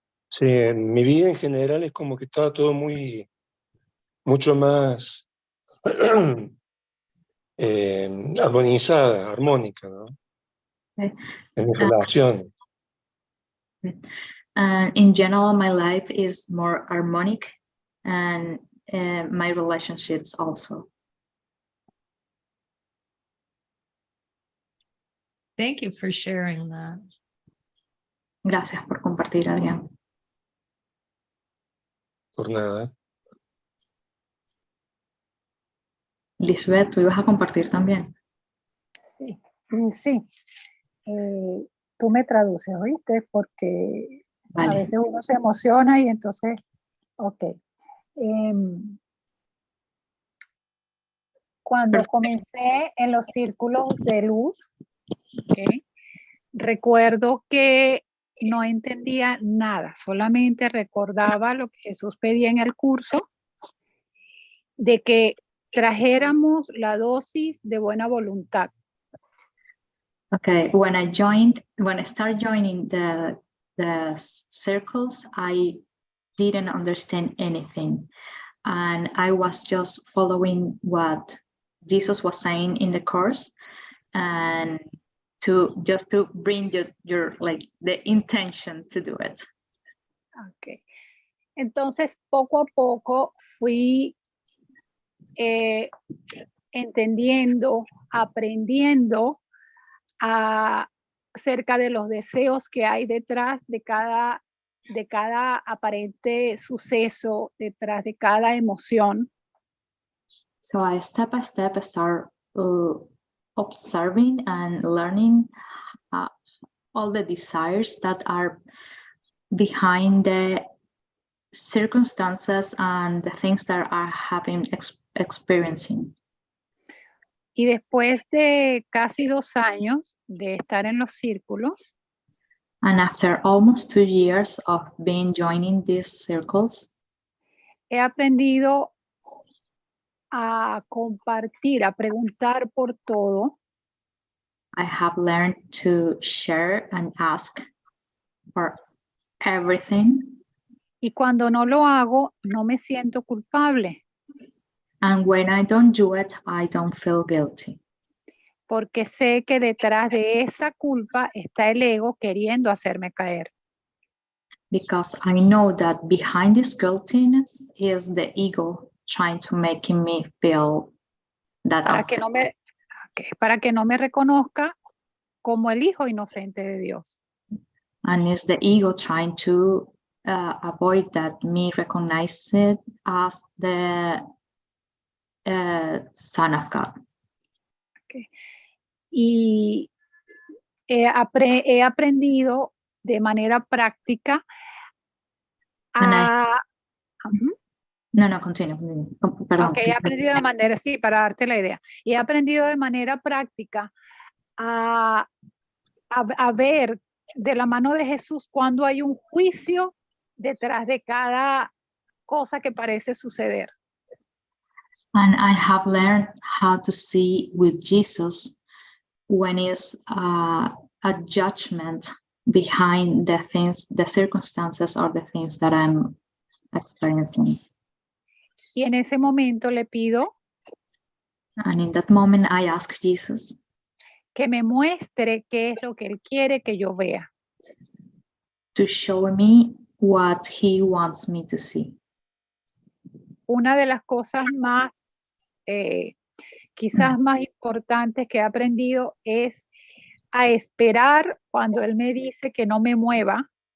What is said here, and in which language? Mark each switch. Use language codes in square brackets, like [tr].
[es] Sí, en mi vida en general es como que estaba todo mucho más armonizada, armónica, ¿no? [en] Okay. [es] En mis relaciones. [en] In general, my life is more harmonic, and my relationships also. Thank you for sharing that. [es] Gracias por compartir, Adrián. Por nada. Lisbeth, ¿tú ibas a compartir también? Sí, sí. Tú me traduces, ¿oíste? Porque Vale. a veces uno se emociona y entonces, ok. Cuando Perfecto. comencé en los círculos de luz, okay, recuerdo que no entendía nada, solamente recordaba lo que Jesús pedía en el curso, de que trajéramos la dosis de buena voluntad. [en] Okay, when I started joining the circles, I didn't understand anything, and I was just following what Jesus was saying in the course, and to bring your like the intention to do it. Okay. [es] Entonces, poco a poco fui entendiendo, aprendiendo acerca de los deseos que hay detrás de cada aparente suceso, detrás de cada emoción. [en] So I step by step start observing and learning all the desires that are behind the circumstances and the things that I have been experiencing. [es] Y después de casi 2 años de estar en los círculos, [en] And after almost 2 years of being joining these circles, [es] he aprendido a compartir, a preguntar por todo, [en] I have learned to share and ask for everything. [es] y cuando no lo hago, no me siento culpable, [en] And when I don't do it, I don't feel guilty. [es] porque sé que detrás de esa culpa está el ego queriendo hacerme caer. [en] Because I know that behind this guiltiness is the ego trying to make me feel that [es] Para que no me reconozca como el hijo inocente de Dios. [en] and it's the ego trying to avoid that me recognize it as the Son of God. [es] Y he aprendido de manera práctica a... [en] No, continue. [es] Perdón. Ok, he aprendido de manera, sí, para darte la idea. Y he aprendido de manera práctica a ver de la mano de Jesús cuando hay un juicio detrás de cada cosa que parece suceder. [en] And I have learned how to see with Jesus when is a judgment behind the things, the circumstances or the things that I'm experiencing. [es] Y en ese momento le pido [en] And in that moment, I ask Jesus [es] que me muestre qué es lo que Él quiere que yo vea. [en] to show me what He wants me to see. [es] Una de las cosas más, quizás más importantes que he aprendido es a esperar cuando Él me dice que no me mueva.